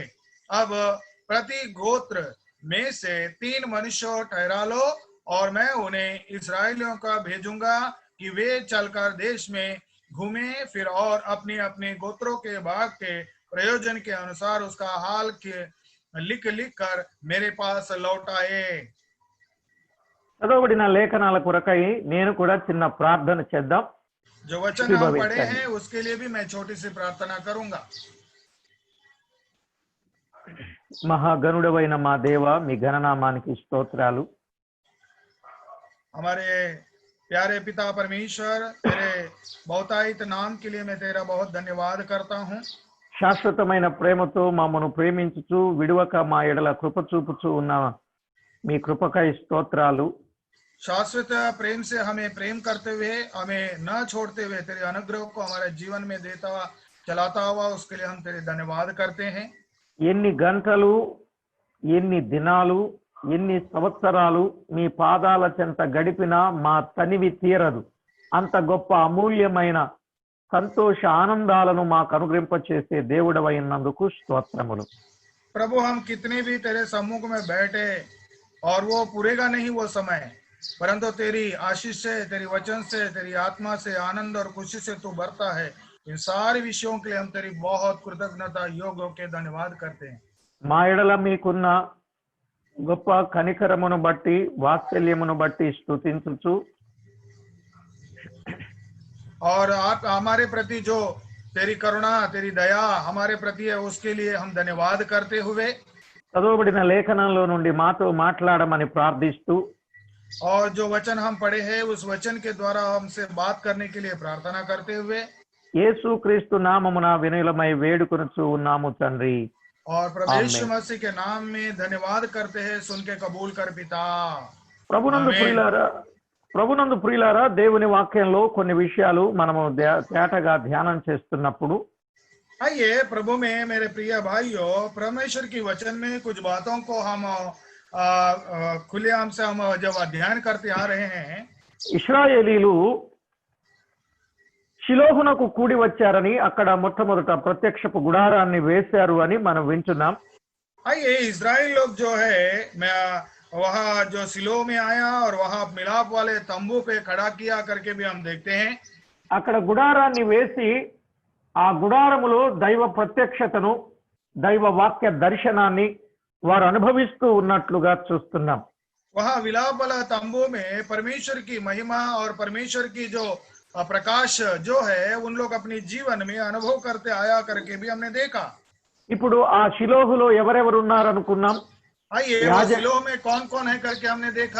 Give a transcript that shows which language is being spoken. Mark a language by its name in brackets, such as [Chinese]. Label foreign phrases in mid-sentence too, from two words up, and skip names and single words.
[Hindi] अब प्रति गोत्र में से 3 मनुष्य ठहरा लो और मैं उन्हें इस्राएलियों का भेजूंगा कि वे चलकर देश में घूमे फिर और अपने अपने गोत्रों के भाग के प्रयोजन के अनुसार उसका हाल के लिख कर मेरे पास लौटाए. [Telugu] చదవబడిన లేఖనాల కొరకై నేను కూడా చిన్న ప్రార్థన చేద్దాం. [Hindi] जो वचन हम पढ़े हैं उसके लिए भी मैं छोटी सी प्रार्थना करूंगा. [Telugu] మహాగణుడవైన మా దేవ, మీ ఘననామానికి స్తోత్రాలు. [Hindi] हमारे प्यारे पिता परमेश्वर, तेरे बहुतायत नाम के लिए मैं तेरा बहुत धन्यवाद करता हूँ. [Telugu] శాశ్వతమైన ప్రేమతో మమ్మను ప్రేమించుచు విడువక మా ఎడల కృప చూపుచూ ఉన్న మీ కృపకై స్తోత్రాలు. [Hindi] शाश्वत प्रेम से हमें प्रेम करते हुए हमें न छोड़ते हुए तेरे अनुग्रह को हमारे जीवन में देता चलाता हुआ उसके लिए हम तेरे धन्यवाद करते हैं. [Telugu] ఎన్ని గంటలు, ఎన్ని దినాలు, ఎన్ని సంవత్సరాలు మీ పాదాల చెంత గడిపినా మా తనివి తీరదు. అంత గొప్ప అమూల్యమైన సంతోష ఆనందాలను మాకు అనుగ్రహింపచేసే దేవుడవైనందుకు స్తోత్రములు. [Hindi] प्रभु हम कितने भी तेरे सम्मुख में बैठे और वो पूरेगा नहीं वो समय, परंतु तेरी आशीष से, तेरी वचन से, तेरी आत्मा से, आनंद और खुशी से तू भरता है। इन सारे विषयों के लिए हम तेरी बहुत कृतज्ञता योग होके धन्यवाद करते हैं। [Telugu] మా ఎడల మీకున్న గొప్ప కనికరమును బట్టి వాత్సల్యమును బట్టి స్తుతించుచు [Hindi] और आप हमारे प्रति जो तेरी करुणा, तेरी दया हमारे प्रति है, उसके लिए हम धन्यवाद करते हुए [Telugu] చదవబడిన లేఖనంలో నుండి మాతో మాట్లాడమని ప్రార్థిస్తూ [Hindi] और जो वचन हम पढ़े हैं उस वचन के द्वारा हमसे बात करने के लिए प्रार्थना करते हुए [Telugu] యేసుక్రీస్తు నామమున వినయులమై వేడుకొనుచు ఉన్నాము తండ్రి. [Hindi] और प्रभु आमीन। यीशु मसीह के नाम में धन्यवाद करते हैं, सुन के कबूल कर पिता। [Telugu] ప్రభునందు ఆమేన్। ప్రియులారా దేవుని వాక్యంలో కొన్ని విషయాలు మనము తేటగా ధ్యానం చేస్తున్నప్పుడు [Hindi] आइए प्रभु में मेरे प्रिय भाइयों, परमेश्वर की वचन में कुछ बातों को हम खुलेआम से हम जब अध्ययन करते आ रहे हैं, [Telugu] ఇశ్రాయేలీలు షిలోహునకు కూడి వచ్చారని అక్కడ మొట్టమొదట ప్రత్యక్షపు గుడారాన్ని వేశారు అని మనం వింటున్నాం. [Hindi] आइए इजराइल लोग जो है मैं वहाँ जो सिलो में आया और वहाँ मिलाप वाले तंबू पे खड़ा किया करके भी हम देखते हैं। [Telugu] అక్కడ గుడారాన్ని వేసి ఆ గుడారములో దైవ ప్రత్యక్షతను దైవ వాక్య దర్శనాన్ని వారు అనుభవిస్తూ ఉన్నట్లుగా చూస్తున్నాం. [Hindi] वहाँ विलाप वाला तंबू में परमेश्वर की महिमा और परमेश्वर की जो प्रकाश जो है उन लोग अपने जीवन में अनुभव करते आया करके भी हमने देखा। [Telugu] ఇప్పుడు ఆ షిలోహులో ఎవరెవరు ఉన్నారనుకున్నాం? [Hindi] आइए वो सिलो में कौन कौन है करके हमने देखा।